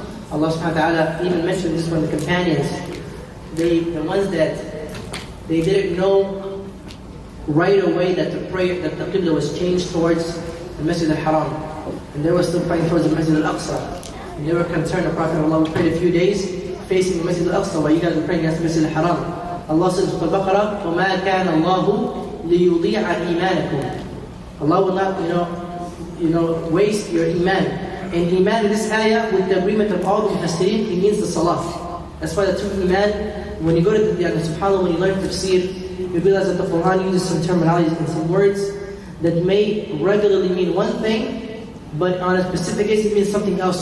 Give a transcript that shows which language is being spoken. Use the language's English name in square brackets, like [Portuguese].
[English] Allah subhanahu wa ta'ala even mentioned this from the companions. The ones that they didn't know right away that the Qibla was changed towards the Masjid al-Haram. And they were still praying towards the Masjid al-Aqsa. And they were concerned, the Prophet of Allah prayed a few days facing the Masjid al-Aqsa, while you guys were praying against the Masjid al-Haram. Allah says in Al-Baqarah, [Arabic] وَمَا كَانَ اللَّهُ لِيُضِيعَ إِيمَانَكُمْ. [English] Allah will not, waste your iman. And iman in this ayah, with the agreement of all the mufassirin, it means the salah. That's why the term iman, when you go to the subhanAllah, when you learn tafsir, you realize that the Quran uses some terminologies and some words that may regularly mean one thing, but on a specific case it means something else.